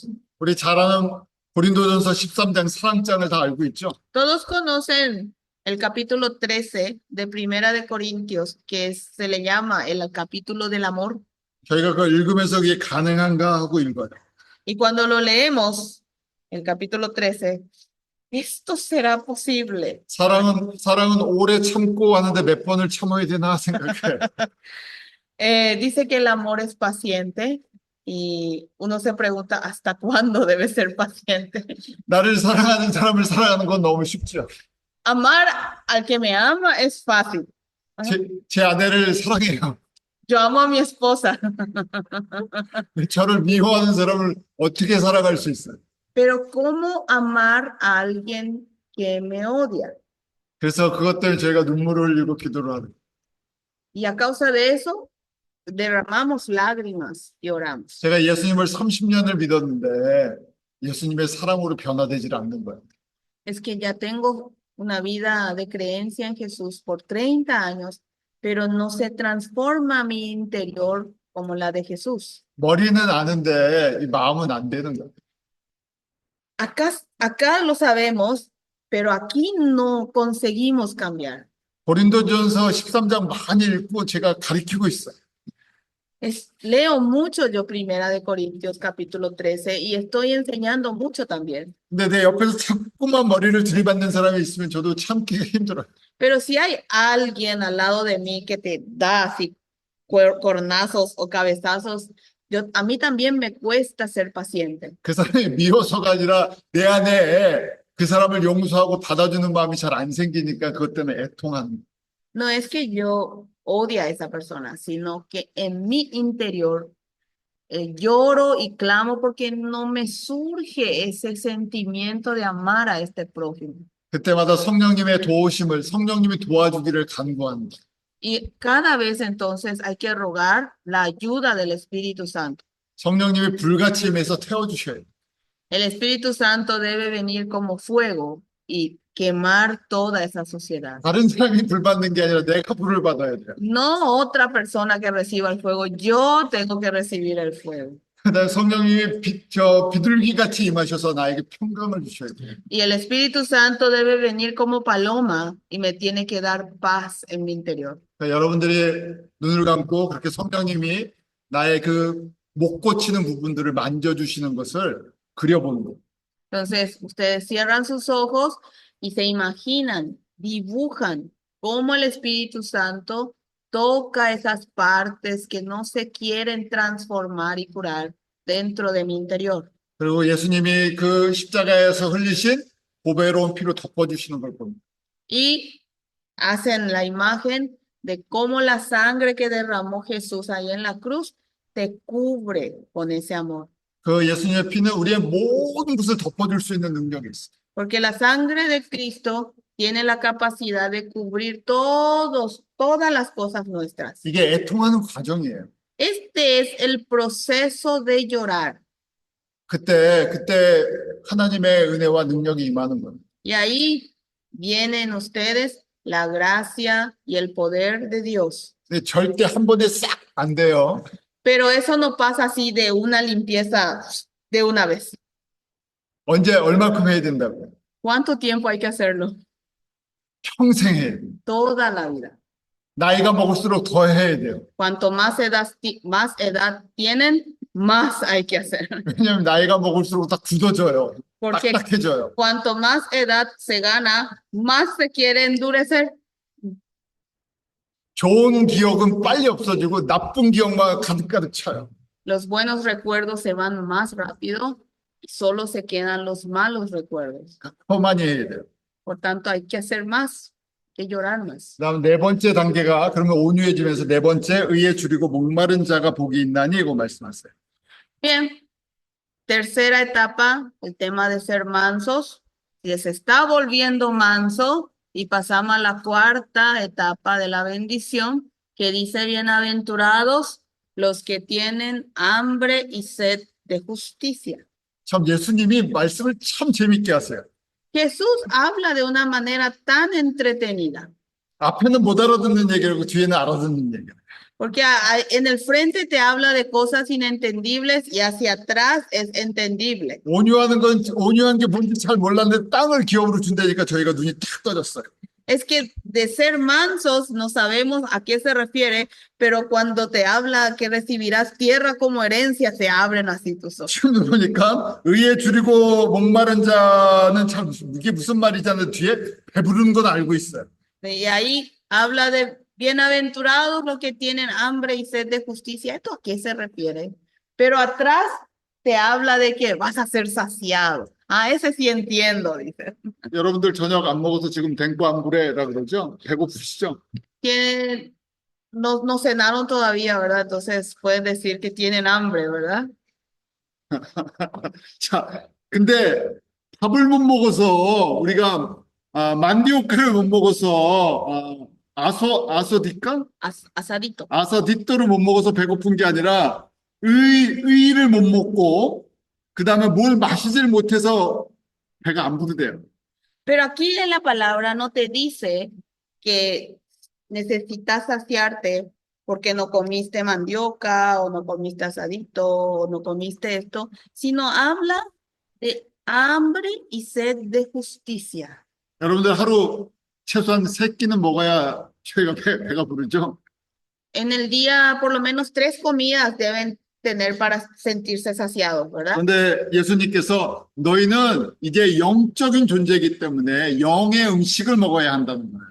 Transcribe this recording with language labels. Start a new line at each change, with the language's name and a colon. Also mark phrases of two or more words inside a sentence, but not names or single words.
Korean: 우리 잘 아는 고린도전서 13장 사랑장을 다 알고 있죠.
Spanish: Todos conocen el capítulo 13 de Primera de Corintios, que se le llama el capítulo del amor.
Korean: 저희가 그걸 읽으면서 이게 가능한가 하고 읽어요.
Spanish: Y cuando lo leemos, el capítulo 13, ¿esto será posible?
Korean: 사랑은 오래 참고 하는데 몇 번을 참아야 되나 생각해.
Spanish: Dice que el amor es paciente y uno se pregunta ¿hasta cuándo debe ser paciente?
Korean: 나를 사랑하는 사람을 사랑하는 건 너무 쉽죠.
Spanish: Amar al que me ama es fácil.
Korean: 제 아내를 사랑해요.
Spanish: Yo amo a mi esposa,
Korean: 저를 미워하는 사람을 어떻게 사랑할 수 있어요?
Spanish: pero ¿cómo amar a alguien que me odia?
Korean: 그래서 그것 때문에 저희가 눈물을 흘리고 기도를 하는.
Spanish: Y a causa de eso, derramamos lágrimas y oramos.
Korean: 제가 예수님을 30년을 믿었는데 예수님의 사랑으로 변화되질 않는 거예요.
Spanish: Es que ya tengo una vida de creencia en Jesús por 30 años, pero no se transforma mi interior como la de Jesús.
Korean: 머리는 아는데 이 마음은 안 되는 거예요.
Spanish: Acá lo sabemos, pero aquí no conseguimos cambiar.
Korean: 고린도전서 13장 많이 읽고 제가 가르치고 있어요.
Spanish: Leo mucho yo Primera de Corintios capítulo 13 y estoy enseñando mucho también.
Korean: 근데 내 옆에서 자꾸만 머리를 들이받는 사람이 있으면 저도 참기가 힘들어요.
Spanish: Pero si hay alguien al lado de mí que te da así cornazos o cabezazos, a mí también me cuesta ser paciente.
Korean: 그 사람이 미워서가 아니라 내 안에 그 사람을 용서하고 받아주는 마음이 잘 안 생기니까 그것 때문에 애통하는.
Spanish: No es que yo odie a esa persona, sino que en mi interior lloro y clamo porque no me surge ese sentimiento de amar a este prójimo.
Korean: 그때마다 성령님의 도우심을 성령님이 도와주기를 간구합니다.
Spanish: Y cada vez entonces hay que rogar la ayuda del Espíritu Santo.
Korean: 성령님이 불같이 임해서 태워주셔야 돼요.
Spanish: El Espíritu Santo debe venir como fuego y quemar toda esa sociedad.
Korean: 다른 사람이 불 받는 게 아니라 내가 불을 받아야 돼요.
Spanish: No otra persona que reciba el fuego, yo tengo que recibir el fuego.
Korean: 그다음에 성령님이 비둘기같이 임하셔서 나에게 평강을 주셔야 돼요.
Spanish: Y el Espíritu Santo debe venir como paloma y me tiene que dar paz en mi interior.
Korean: 그러니까 여러분들이 눈을 감고 그렇게 성령님이 나의 그 못 고치는 부분들을 만져주시는 것을 그려보는 거예요.
Spanish: Entonces, ustedes cierran sus ojos y se imaginan, dibujan cómo el Espíritu Santo toca esas partes que no se quieren transformar y curar dentro de mi interior.
Korean: 그리고 예수님이 그 십자가에서 흘리신 보배로운 피로 덮어주시는 걸 봅니다.
Spanish: Y hacen la imagen de cómo la sangre que derramó Jesús ahí en la cruz te cubre con ese amor.
Korean: 그 예수님의 피는 우리의 모든 것을 덮어줄 수 있는 능력이 있어요.
Spanish: Porque la sangre de Cristo tiene la capacidad de cubrir todas las cosas nuestras.
Korean: 이게 애통하는 과정이에요.
Spanish: Este es el proceso de llorar.
Korean: 그때 하나님의 은혜와 능력이 임하는 겁니다.
Spanish: Y ahí vienen ustedes la gracia y el poder de Dios.
Korean: 근데 절대 한 번에 싹 안 돼요.
Spanish: Pero eso no pasa así de una limpieza de una vez.
Korean: 언제 얼마큼 해야 된다고요?
Spanish: ¿Cuánto tiempo hay que hacerlo?
Korean: 평생 해야 돼요.
Spanish: Toda la vida.
Korean: 나이가 먹을수록 더 해야 돼요.
Spanish: Cuanto más edad tienen, más hay que hacer.
Korean: 왜냐하면 나이가 먹을수록 다 굳어져요.
Spanish: Porque
Korean: 딱딱해져요.
Spanish: cuanto más edad se gana, más se quiere endurecer.
Korean: 좋은 기억은 빨리 없어지고 나쁜 기억만 가득가득 차요.
Spanish: Los buenos recuerdos se van más rápido y solo se quedan los malos recuerdos.
Korean: 더 많이 해야 돼요.
Spanish: Por tanto, hay que hacer más, que llorar más.
Korean: 그다음 네 번째 단계가 그러면 온유해지면서 네 번째 의에 줄이고 목마른 자가 복이 있나니 이거 말씀하세요.
Spanish: Bien, tercera etapa, el tema de ser mansos. Si se está volviendo manso y pasamos a la cuarta etapa de la bendición, que dice bienaventurados los que tienen hambre y sed de justicia.
Korean: 참 예수님이 말씀을 참 재밌게 하세요.
Spanish: Jesús habla de una manera tan entretenida,
Korean: 앞에는 못 알아듣는 얘기라고 뒤에는 알아듣는 얘기예요.
Spanish: porque en el frente te habla de cosas inentendibles y hacia atrás es entendible.
Korean: 온유한 게 뭔지 잘 몰랐는데 땅을 기업으로 준다니까 저희가 눈이 탁 떠졌어요.
Spanish: Es que de ser mansos no sabemos a qué se refiere, pero cuando te habla que recibirás tierra como herencia, se abren así tus ojos.
Korean: 지금 보니까 의에 줄이고 목마른 자는 참 이게 무슨 말이지 하는 뒤에 배부른 건 알고 있어요.
Spanish: Y ahí habla de bienaventurados los que tienen hambre y sed de justicia. ¿Esto a qué se refiere? Pero atrás te habla de que vas a ser saciado. Ah, ese sí entiendo, dice.
Korean: 여러분들 저녁 안 먹어서 지금 댕구안구래라 그러죠? 배고프시죠?
Spanish: No cenaron todavía, ¿verdad? Entonces pueden decir que tienen hambre, ¿verdad?
Korean: 자, 근데 밥을 못 먹어서 우리가 만디오크를 못 먹어서 아소디까? Asadito. 아사디또를 못 먹어서 배고픈 게 아니라 의를 못 먹고 그 다음에 뭘 마시질 못해서 배가 안 부르대요.
Spanish: Pero aquí en la palabra no te dice que necesitas saciarte porque no comiste mandioca o no comiste asadito o no comiste esto, sino habla de hambre y sed de justicia.
Korean: 여러분들 하루 최소한 3끼는 먹어야 저희가 배가 부르죠.
Spanish: En el día por lo menos 3 comidas deben tener para sentirse saciados, ¿verdad?
Korean: 그런데 예수님께서 너희는 이제 영적인 존재이기 때문에 영의 음식을 먹어야 한다는 거예요.